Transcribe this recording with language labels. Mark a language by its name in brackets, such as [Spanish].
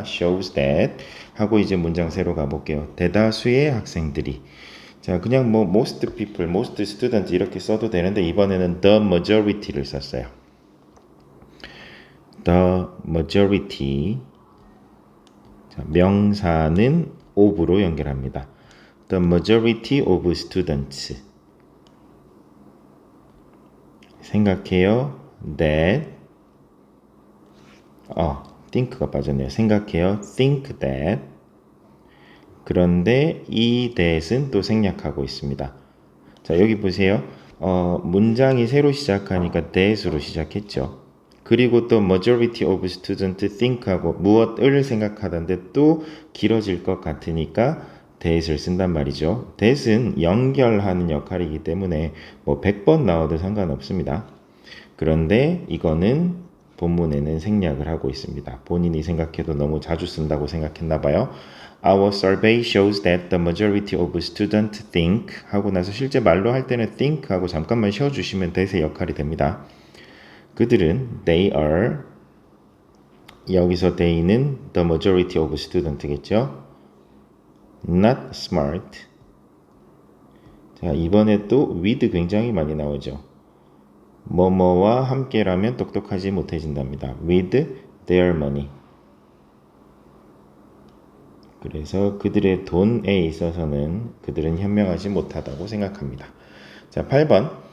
[English] shows that [Korean] 하고 이제 문장 새로 가볼게요. 대다수의 학생들이 자, 그냥 뭐 [English] most people, most students [Korean] 이렇게 써도 되는데 이번에는 [English] the majority [Korean] 를 썼어요. [English] the majority [Korean] 자, 명사는 of로 연결합니다. [English] the majority of students [Korean] 생각해요. that think가 빠졌네요. 생각해요. [English] think that [Korean] 그런데 이 that은 또 생략하고 있습니다. 자, 여기 보세요. 문장이 새로 시작하니까 that으로 시작했죠. 그리고 또 majority of students think하고 무엇을 생각하던데 또 길어질 것 같으니까 that을 쓴단 말이죠. that은 연결하는 역할이기 때문에 뭐 100번 나와도 상관없습니다. 그런데 이거는 본문에는 생략을 하고 있습니다. 본인이 생각해도 너무 자주 쓴다고 생각했나 봐요. [English] Our survey shows that the majority of students think [Korean] 하고 나서 실제 말로 할 때는 think 하고 잠깐만 쉬어주시면 that의 역할이 됩니다. 그들은 [English] they are [Korean] 여기서 they는 the majority of student겠죠. [English] not smart. [Korean] 자, 이번에 또 with 굉장히 많이 나오죠. 뭐뭐와 함께라면 똑똑하지 못해진답니다. [English] with their money. [Korean] 그래서 그들의 돈에 있어서는 그들은 현명하지 못하다고 생각합니다. 자, 8번.